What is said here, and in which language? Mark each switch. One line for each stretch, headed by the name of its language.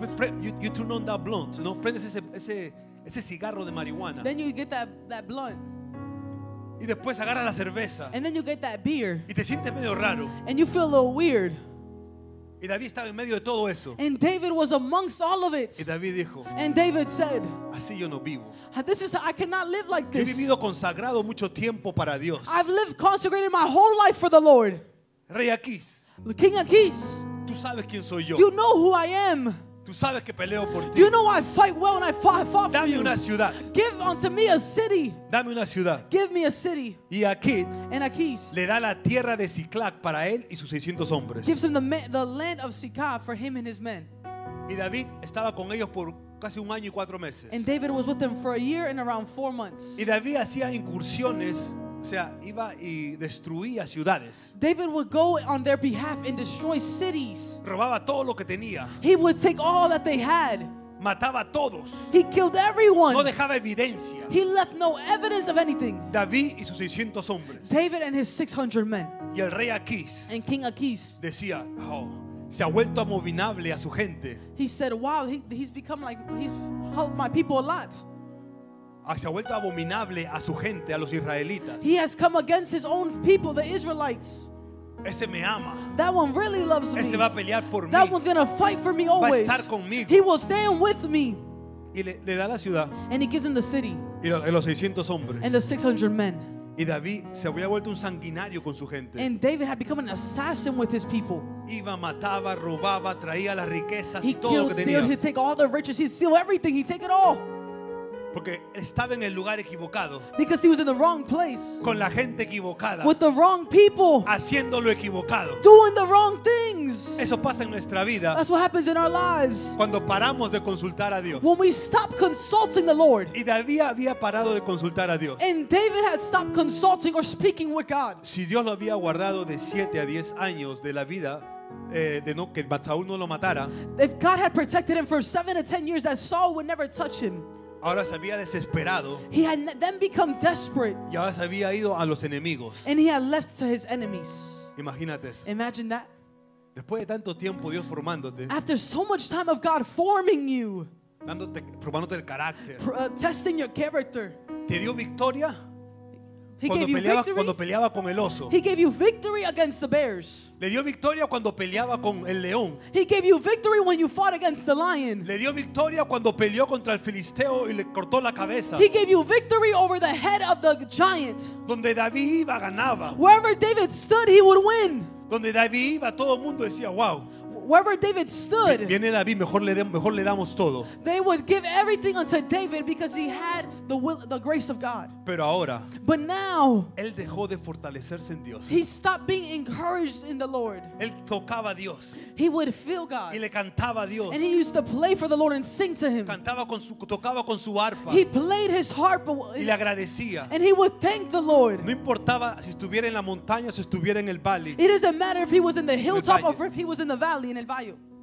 Spanish: después
English: you turn on that blunt, ¿no?
Spanish: Prendes ese cigarro de marihuana.
English: Then you get that blunt.
Spanish: Y después agarras la cerveza
English: And then you get that beer.
Spanish: y te sientes medio raro.
English: And you feel a little weird.
Spanish: Y David estaba en medio de todo eso.
English: And David was amongst all of
Spanish: Y
English: it.
Spanish: David dijo,
English: And David said,
Spanish: así yo no vivo.
English: I cannot live like
Spanish: Yo he
English: this.
Spanish: vivido consagrado mucho tiempo para Dios.
English: I've lived consecrated my whole life for the Lord.
Spanish: Rey Aquís,
English: King Achish,
Spanish: tú sabes quién soy yo.
English: you know who I am.
Spanish: Tú sabes que peleo por ti.
English: You know I fight well and I fought for
Spanish: Dame
English: you.
Spanish: una ciudad.
English: Give unto me a city.
Spanish: Dame una ciudad.
English: Give me a city.
Spanish: Y Aquís
English: And Achish
Spanish: le da la tierra de Ciclac para él y sus 600 hombres.
English: gives him the land of Sikah for him and his men.
Spanish: Y David estaba con ellos por casi 1 año y 4 meses.
English: And David was with them for a year and around 4 months.
Spanish: Y David hacía incursiones, o sea, iba y destruía ciudades.
English: David would go on their behalf and destroy cities.
Spanish: Robaba todo lo que tenía.
English: He would take all that they had.
Spanish: Mataba a todos.
English: He killed everyone.
Spanish: No dejaba evidencia.
English: He left no evidence of anything.
Spanish: David y sus 600 hombres.
English: David and his 600 men.
Spanish: Y el rey Aquís
English: And King Achish,
Spanish: decía, oh, se ha vuelto abominable a su gente.
English: he said, wow, he's become like, he's helped my people a lot.
Spanish: Se ha vuelto abominable a su gente, a los israelitas.
English: He has come against his own people, the Israelites.
Spanish: Ese me ama.
English: That one really loves me.
Spanish: Ese va a pelear por
English: That
Spanish: mí.
English: one's gonna fight for me
Spanish: Va a
English: always.
Spanish: estar conmigo.
English: He will stand with me.
Spanish: Y le da la ciudad
English: And he gives him the city
Spanish: y los 600 hombres.
English: and the 600 men.
Spanish: Y David se había vuelto un sanguinario con su gente.
English: And David had become an assassin with his people.
Spanish: Iba, mataba, robaba, traía las riquezas
English: He
Spanish: y todo lo
English: killed,
Spanish: que
English: steal,
Spanish: tenía.
English: he'd take all the riches, he'd steal everything, he'd take it all.
Spanish: Porque estaba en el lugar equivocado,
English: Because he was in the wrong place,
Spanish: con la gente equivocada,
English: with the wrong people,
Spanish: haciendo lo equivocado.
English: doing the wrong things.
Spanish: Eso pasa en nuestra vida
English: That's what happens in our lives.
Spanish: cuando paramos de consultar a Dios.
English: When we stop consulting the Lord.
Spanish: Y David había parado de consultar a Dios.
English: And David had stopped consulting or speaking with God.
Spanish: Si Dios lo había guardado de 7 a 10 años de la vida, de no, que Saúl no lo matara,
English: If God had protected him for 7 to 10 years, that Saul would never touch him.
Spanish: ahora se había desesperado
English: He had then become desperate,
Spanish: y ahora se había ido a los enemigos.
English: and he had left to his enemies.
Spanish: Imagínate eso.
English: Imagine that.
Spanish: Después de tanto tiempo Dios formándote,
English: After so much time of God forming you,
Spanish: probándote el carácter,
English: testing your character,
Spanish: te dio victoria
English: he gave you victory.
Spanish: cuando peleaba con el oso.
English: He gave you victory against the bears.
Spanish: Le dio victoria cuando peleaba con el león.
English: He gave you victory when you fought against the lion.
Spanish: Le dio victoria cuando peleó contra el filisteo y le cortó la cabeza.
English: He gave you victory over the head of the giant.
Spanish: Donde David iba, ganaba.
English: Wherever David stood, he would win.
Spanish: Donde David iba, todo el mundo decía, wow,
English: Wherever David stood,
Spanish: viene David, mejor le damos todo.
English: they would give everything unto David because he had the grace of God.
Spanish: Pero ahora,
English: But now,
Spanish: él dejó de fortalecerse en Dios.
English: he stopped being encouraged in the Lord.
Spanish: Él tocaba a Dios
English: He would feel God.
Spanish: y le cantaba a Dios.
English: And he used to play for the Lord and sing to him.
Spanish: Tocaba con su arpa
English: He played his harp
Spanish: y le agradecía.
English: and he would thank the Lord.
Spanish: No importaba si estuviera en la montaña o si estuviera en el valle.
English: It doesn't matter if he was in the hilltop
Spanish: valle.
English: or if he was in the valley, in
Spanish: el valle.